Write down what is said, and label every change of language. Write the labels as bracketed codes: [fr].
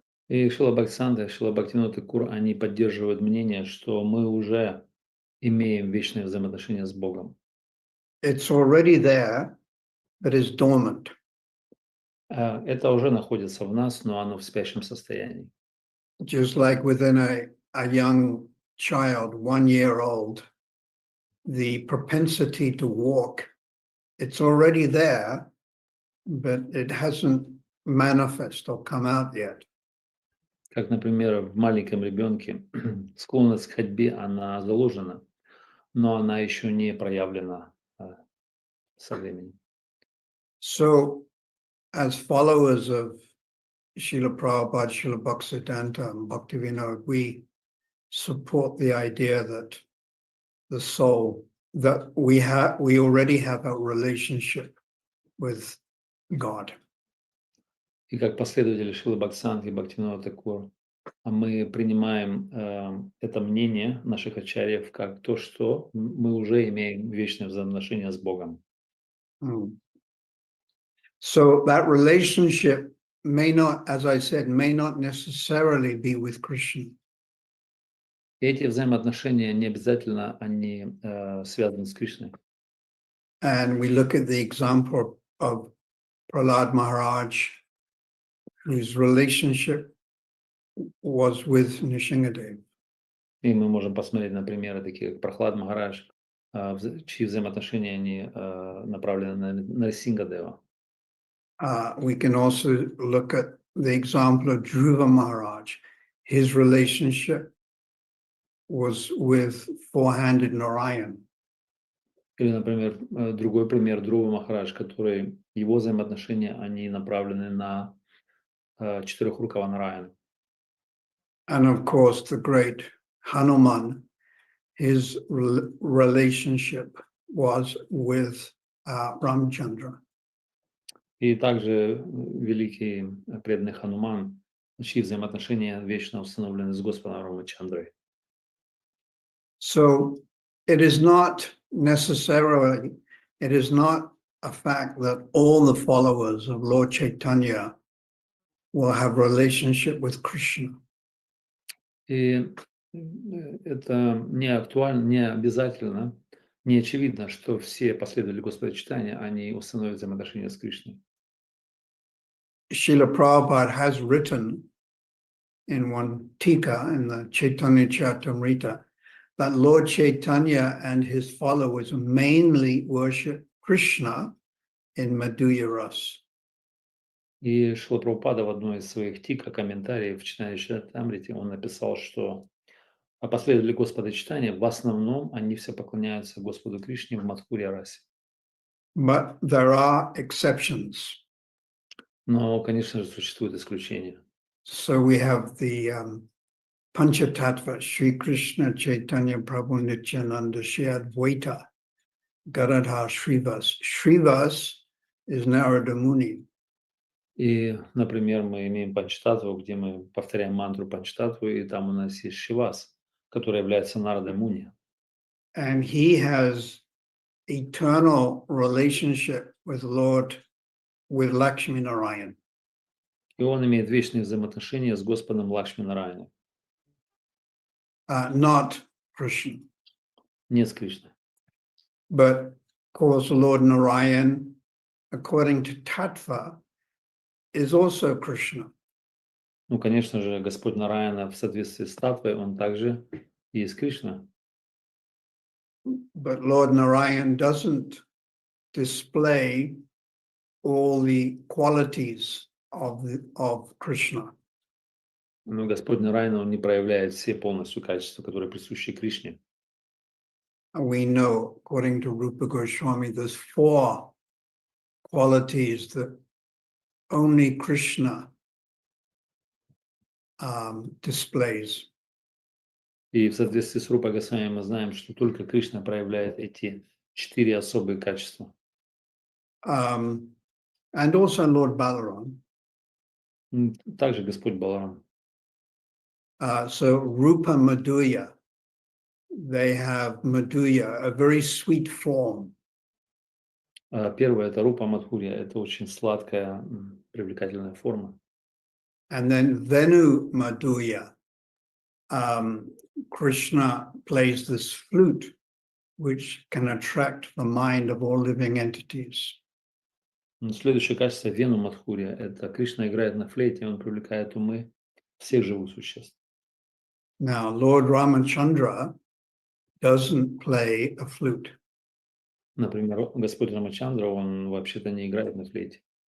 [ru] И Шрила Бхактисиданта, Шрила Бхактивинода Тхакур, они поддерживают мнение, что мы уже имеем вечные взаимоотношения с Богом. [en] It's already there, but it's dormant. [ru] Это уже находится в нас, но оно в спящем состоянии. [en] Just like within a young child, 1 year old, the propensity to walk, it's already there, but it hasn't manifest or come out yet. [ru] Как, например, в маленьком ребенке склонность к ходьбе, она заложена, но она еще не проявлена со временем. [en] So, as followers of Srila Prabhupada, Srila Bhaktisiddhanta, and Bhaktivinoda, we support the idea that the soul, that we already have a relationship with God. [ru] И как последователи Шрилы Бхактисиданты и Бхактивинода Тхакур, мы принимаем это мнение наших ачарьев как то, что мы уже имеем вечные взаимоотношения с Богом. [en] So that relationship may not, as I said, may not necessarily be with Krishna. [ru] Эти взаимоотношения не обязательно они связаны с Кришной. [en] And we look at the example of Prahlad Maharaj, whose relationship was with Nishingadev. [ru] И мы можем посмотреть на примеры такие, как Прахлад Махарадж, чьи взаимоотношения они направлены на Нарсингадева. [en] We can also look at the example of Dhruva Maharaj. His relationship was with four-handed Narayan. [ru] Или, например, другой пример Dhruva Махарадж, который его взаимоотношения, они направлены на четырехрукого Нараяна. [en] And of course, the great Hanuman, his relationship was with Ramchandra. [ru] И также великий преданный Хануман, чьи взаимоотношения вечно установлены с Господом Рамачандрой. [en] So it is not necessarily, it is not a fact that all the followers of Lord Chaitanya will have relationship with Krishna. [ru] И это не актуально, не обязательно, не очевидно, что все последователи Господа читания, они установят взаимоотношения с Кришной. [en] Srila Prabhupada has written in one tika in the Chaitanya Charitamrita that Lord Chaitanya and his followers mainly worship Krishna in Madhurya Ras. [ru] И Шрила Прабхупада в одной из своих тика комментариев в Читании Чаритамрите он написал, что последователи Господа читания в основном они все поклоняются Господу Кришне в Мадхурья расе. [en] But there are exceptions. [ru] Но, конечно же, существуют исключения. [en] So we have the Panchatattva, Sri Krishna Chaitanya Prabhu Nityananda Shri Advaita Gadadhar Shrivas. Shrivas is Narada Muni. [ru] И, например, мы имеем Панчтаттву, где мы повторяем мантру Панчтаттву, и там у нас есть Шивас, который является Нарада Муни. [en] And he has eternal relationship with Lord, with Lakshmi Narayan. [ru] И он имеет вечные взаимоотношения с Господом Лакшми Нараяной, [en] Not Krishna. [ru] не с Кришной. [en] But of course, Lord Narayan, according to Tattva, is also Krishna. [ru] Ну, конечно же, Господь Нараяна в соответствии с Таттвой, он также и есть Кришна. [en] But Lord Narayan doesn't display all the qualities of Krishna. [ru] Но Господь Нараяна, он не проявляет все полностью качества, которые присущи Кришне. [en] We know, according to Rupa Goswami, there's 4 qualities that only Krishna displays. [ru] И в соответствии с Рупа Госвами мы знаем, что только Кришна проявляет эти 4 особые качества. [en] And also Lord Balaram. [ru] Также Господь Баларам. [en] So Rupa Madhurya, they have Madhurya, a very sweet form. [ru] Первое – это Рупа Мадхурья, это очень сладкая, привлекательная форма. [en] And then Venu Madhurya, Krishna plays this flute, which can attract the mind of all living entities. [ru] Следующее качество Вену Мадхурья – это Кришна играет на флейте, он привлекает умы всех живых существ. [en] Now, Lord Ramachandra doesn't play a flute. [ru] Например, Господь Рамачандра, он вообще-то не играет на флейте.